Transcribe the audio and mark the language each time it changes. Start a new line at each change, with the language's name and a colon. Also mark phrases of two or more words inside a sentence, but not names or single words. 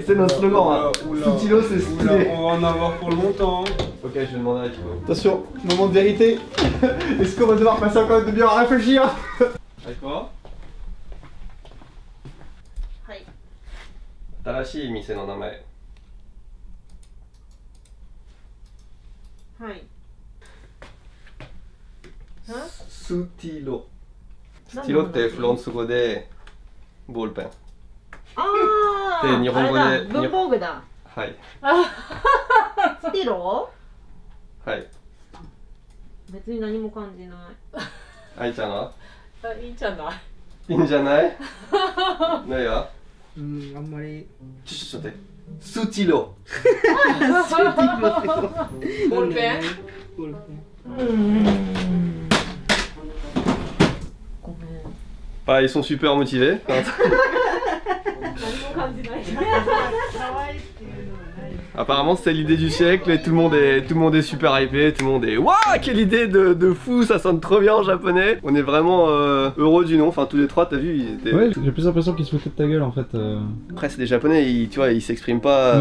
French: C'est notre slogan. Hein. Sutilo, c'est Oula, stylé. on va en avoir pour longtemps. Ok, je vais demander à Thibaut. Attention, moment de vérité. Est-ce qu'on va devoir passer encore une demi-heure à réfléchir? Avec quoi? Ouais.
Japanese: 新しい店の名前. はい。 Sutilo. Stilo ってフランス語でボールペン。あで日本語であれだ文房具だ。はい。スティロはい。別に何も感じない。愛ちゃんは？あ、いいんじゃない。いいんじゃない？ないわ。あんまり。ちょっと待って。スティロ。ボールペン？ボールペン。ごめん。
French: Ah, ils sont super motivés.
Japanese: 何も感じない。
French: Apparemment c'est l'idée du siècle et tout le monde est super hypé, tout le monde est waouh, quelle idée de fou, ça sonne trop bien en japonais. On est vraiment heureux du nom, enfin tous les trois, t'as vu, ils étaient... Ouais, j'ai plus l'impression qu'ils se foutaient de ta gueule en fait. Après c'est des japonais, tu vois, ils s'expriment pas